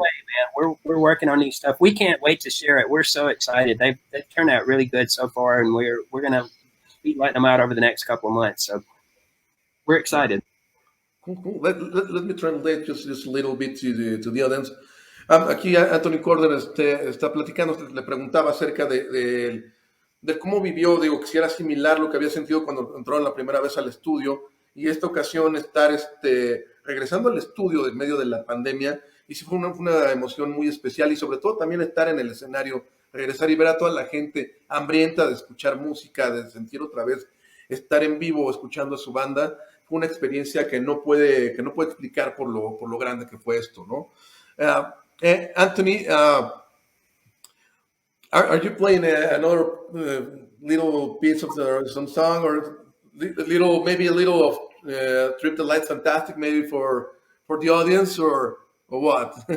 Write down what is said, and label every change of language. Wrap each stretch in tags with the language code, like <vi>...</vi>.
<en>Way, man. We're working on these stuff. We can't wait to share it. We're so excited. They've turned out really good so far, and we're gonna be letting them out over the next couple of months. So we're excited. Cool. Let me translate just a little bit to the audience.</en> <es>Aquí Anthony Corden está platicando, le preguntaba acerca de cómo vivió, digo, que si era similar lo que había sentido cuando entró la primera vez al estudio, y esta ocasión estar regresando al estudio en medio de la pandemia, y sí fue una emoción muy especial, y sobre todo también estar en el escenario, regresar y ver a toda la gente hambrienta de escuchar música, de sentir otra vez, estar en vivo escuchando a su banda. Fue una experiencia que no puede explicar por lo grande que fue esto, ¿no?</es> <en>Anthony, are you playing another little piece of some song, or maybe a little of Trip the Lights Fantastic, maybe for the audience, or what?</en>